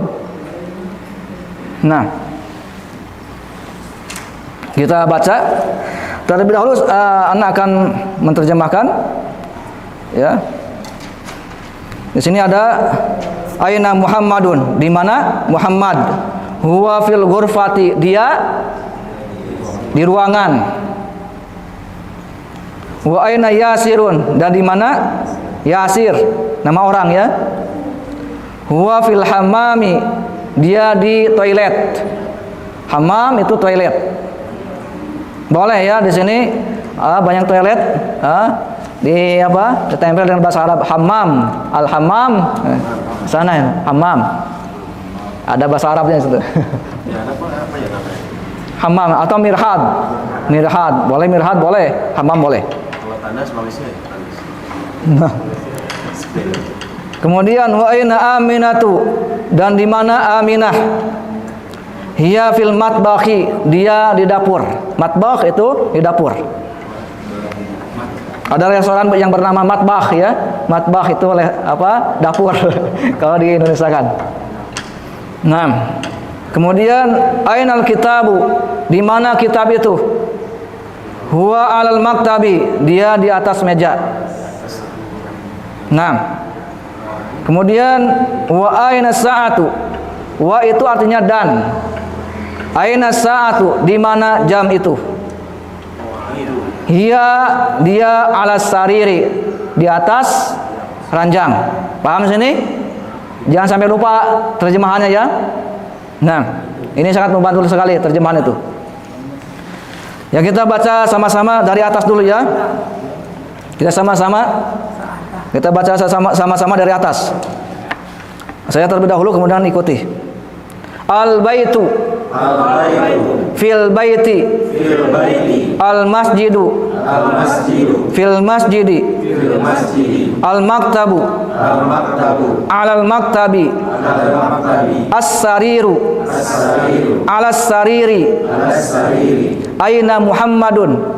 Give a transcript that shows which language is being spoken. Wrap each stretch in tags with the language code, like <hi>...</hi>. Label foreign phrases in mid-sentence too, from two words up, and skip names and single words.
<id>Nah, kita baca terlebih dahulu. Anak akan menerjemahkan. Ya, di sini ada</id> <ar>أين محمد,</ar> <id>di mana Muhammad?</id> <ar>هو في الغرفة,</ar> <id>dia di ruangan.</id> <ar>وأين ياسر,</ar> <id>dan di mana Yasir, nama orang ya.</id> <ar>هو في الحمام,</ar> <id>dia di toilet. Hammam itu toilet. Boleh ya di sini banyak toilet di apa? Ditempel dengan bahasa Arab hammam, al-hammam. Sana ya, hammam. Ada bahasa Arabnya itu. Ya, apa ya namanya? Hammam atau mirhad. Mirhad, boleh mirhad boleh, hammam boleh. Kalau tandas Malaysia ya, tandas. Nah. Kemudian</id> <ar>وأين آمنة,</ar> <id>dan di mana Aminah?</id> <ar>هي في المطبخ,</ar> <id>dia di dapur. Matbakh itu di dapur. Ada restoran yang bernama matbakh ya. Matbakh itu oleh apa? Dapur. Kalau di Indonesia kan. Nah. Kemudian</id> <ar>أين الكتاب,</ar> <id>di mana kitab itu?</id> <ar>هو على المكتب,</ar> <id>dia di atas meja. Nah. Kemudian</id> <ar>وأين الساعة.</ar> <id>Wa itu artinya dan.</id> <ar>أين الساعة,</ar> <id>di mana jam itu? Hiya, dia</id> <ar>على السرير,</ar> <id>di atas ranjang. Paham sini? Jangan sampai lupa terjemahannya ya. Nah, ini sangat membantu sekali terjemahan itu. Ya, kita baca sama-sama dari atas dulu ya. Kita baca sama-sama dari atas. Saya terlebih dahulu kemudian ikuti.</id> <ar>البيت في البيت المسجد في المسجد المكتب على المكتب السرير على السرير أين محمد</ar>